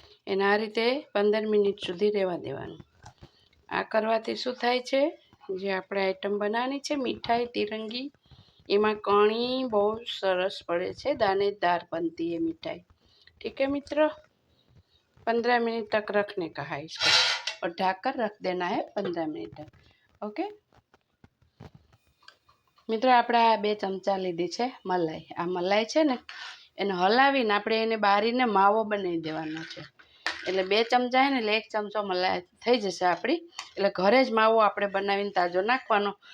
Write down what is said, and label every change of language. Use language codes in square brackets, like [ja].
[gu] એને આ રીતે 15 મિનિટ સુધી રહેવા દેવાનું. આ કરવાથી શું થાય છે, જે આપણે આઈટમ બનાવવાની છે મીઠાઈ તિરંગી, એમાં કણી બહુ સરસ પડે છે, દાનેદાર બનતી [hi] है मिठाई. ठीक है मित्रों, 15 मिनट तक रखने का है इसको और ढककर रख देना है 15 मिनट तक. [gu] ओके મિત્રો, આપણે આ 2 ચમચા લીધી છે મલાઈ. આ મલાઈ છે ને એને હલાવીને આપણે એને બારીને માવો બનાવી દેવાનો છે. એટલે 2 ચમચા છે ને એટલે 1 ચમચો મલાઈ થઈ જશે આપણી. એટલે ઘરે જ માવો આપણે બનાવીને તાજો નાખવાનો.